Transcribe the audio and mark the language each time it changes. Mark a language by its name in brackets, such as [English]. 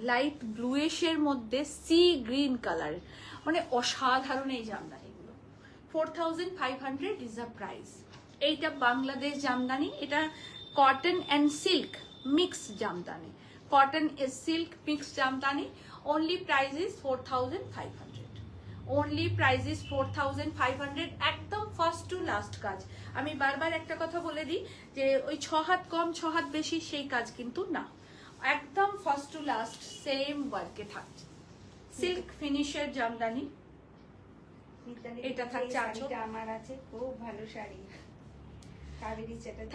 [Bangla] Light ব্লুইশের মধ্যে sea green colour, মানে অসাধারণ এই জামদানিগুলো। [English] 4500 is the price. [Bangla] এইটা বাংলাদেশ জামদানি, এটা cotton and silk mix Jamdani, cotton is silk mix Jamdani. [English] only price is 4500, only price is 4500, [Bangla] একদম ফার্স্ট টু লাস্ট কাজ। আমি বারবার একটা কথা বলে দিই যে ওই 6 হাত কম 6 হাত বেশি সেই কাজ কিন্তু না, একদম ফার্স্ট টু লাস্ট সেম ওয়ার্কে থাকছে। সিল্ক ফিনিশের জামদানি, এটা থাকছে আঁচল। আমার আছে খুব ভালো শাড়ি, কাবেরী চ্যাটার্জি।